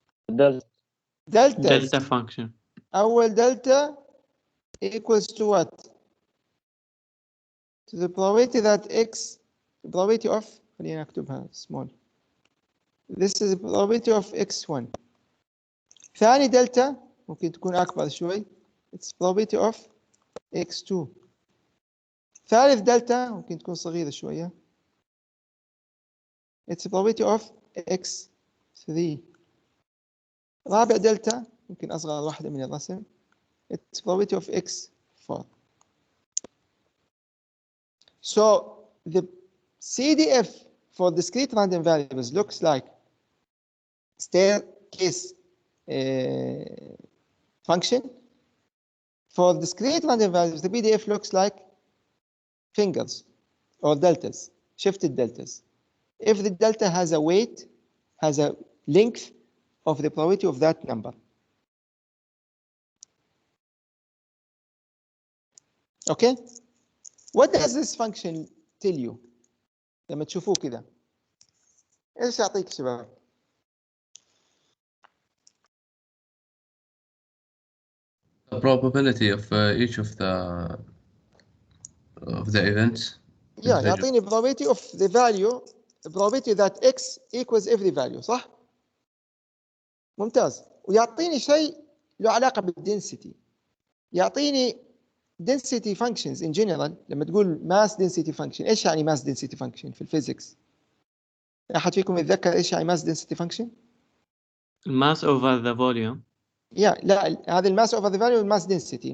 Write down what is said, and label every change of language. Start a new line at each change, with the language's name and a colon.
English: Delta function.
Arabic: أول
English: delta equals to what? To the probability that x, the probability of,
Arabic: خلينا نكتبها
English: small. This is the probability of x1.
Arabic: ثاني delta ممكن تكون أكبر شوي.
English: It's probability of x2.
Arabic: ثالث delta ممكن تكون صغيرة شوية.
English: It's the probability of x3.
Arabic: رابع delta ممكن أصغر واحدة من الرسم.
English: It's probability of x4. So the CDF for discrete random variables looks like staircase function. For discrete random variables, the PDF looks like fingers or deltas, shifted deltas. If the delta has a weight, has a length of the probability of that number. Okay? What does this function tell you?
Arabic: لما تشوفوه كده ايش يعطيك شباب؟
English: The probability of each of the events. Yeah,
Arabic: يعطيني
English: probability of the value, the probability that x equals every value,
Arabic: صح؟ ممتاز. ويعطيني شيء له علاقة بالدنسيتي. يعطيني
English: density functions in general.
Arabic: لما تقول mass density function، ايش يعني mass density function في الفيزيكس؟ أحد فيكم يتذكر ايش يعني mass density function؟
English: Mass over the volume. Yeah,
Arabic: لا هذا الماس
English: over the value mass density.